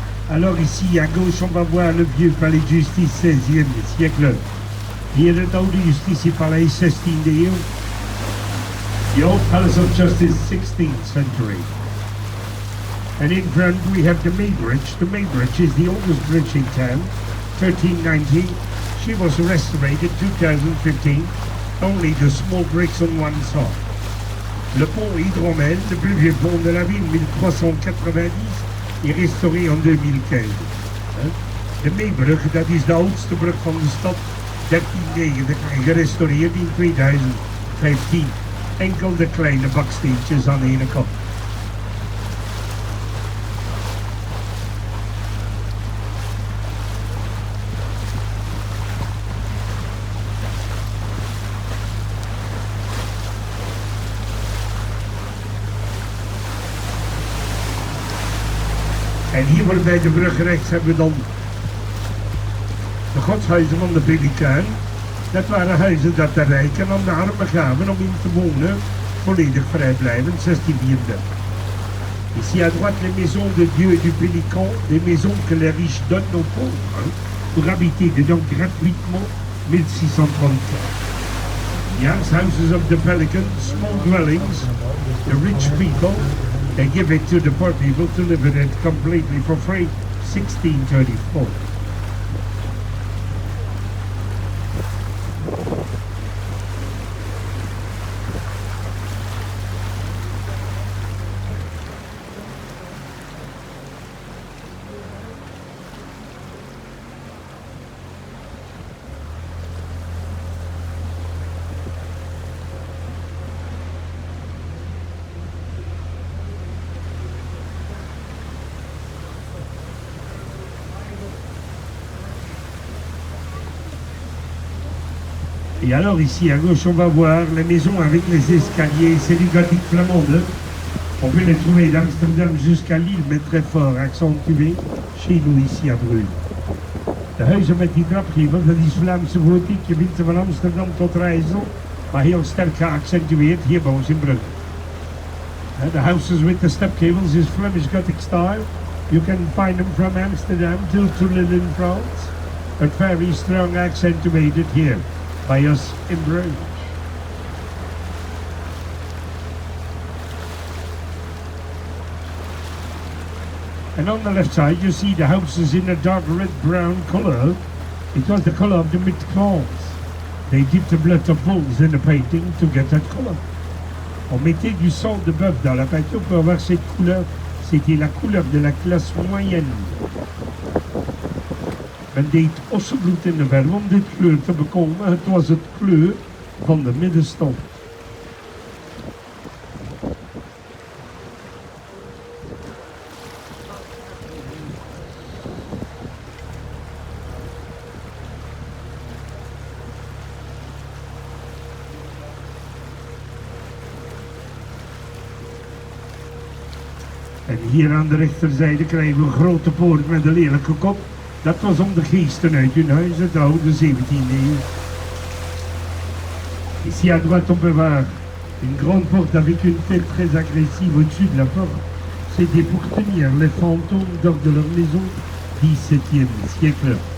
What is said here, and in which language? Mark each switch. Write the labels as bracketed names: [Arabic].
[French] Alors ici à gauche on va voir le vieux palais de justice 16e siècle. [Dutch] Hier het oude justitiepaleis 16e eeuw. [English] The old Palace of Justice 16th century. And in front we have the May Bridge. The May Bridge is the oldest bridge in town, 1319. She was restored in 2015, only the small bricks on one side. [French] Le pont Hydromel, le plus vieux pont de la ville, 1390, est restauré en 2015. [Dutch] De Meebrug, dat is de oudste brug van de stad, 1390 en gerestaureerd in 2015. Enkel de kleine baksteentjes aan de ene kant. En hier bij de brug rechts hebben we dan de godshuizen van de Pelikaan. Dat waren huizen dat de rijken aan de armen gaven om in te wonen, volledig vrijblijvend, 1634. [French] Ici à droite les maisons de Dieu et du Pélican, des maisons que les riches donnent aux pauvres pour habiter dedans gratuitement, 1634. [English] Yes, houses of the Pelican, small dwellings, the rich people, they give it to the poor people to live in it completely for free, 1634. [French] Et alors ici à gauche, on va voir les maisons avec les escaliers. C'est du gothique flamand. Hein. On peut les trouver d'Amsterdam jusqu'à Lille, mais très fort accentué chez nous ici à Bruges. [Dutch] De huizen met die trapgevel, dat is Vlaamse gotiek, gebied van Amsterdam tot Rijssel, maar heel sterk geaccentueerd hier bij ons in Brugge. [English] The houses with the step cables is Flemish Gothic style. You can find them from Amsterdam to Lille in France, but very strong accentuated here by us in Bruges. And on the left side you see the houses in a dark red-brown colour. It was the colour of the mid-clans. They dipped the blood of bulls in the painting to get that colour. [French] On mettait du sang de bœuf dans la peinture pour avoir cette couleur. C'était la couleur de la classe moyenne. [Dutch] Men deed ossenbloed in de verf om dit kleur te bekomen. Het was het kleur van de middenstand. En hier aan de rechterzijde krijgen we een grote poort met een lelijke kop. Dat was om de geesten uit hun huis, het oude 17e eeuw. [French] Ici à droite on peut voir une grande porte avec une tête très agressive au-dessus de la porte. C'était pour tenir les fantômes hors de leur maison 17e siècle.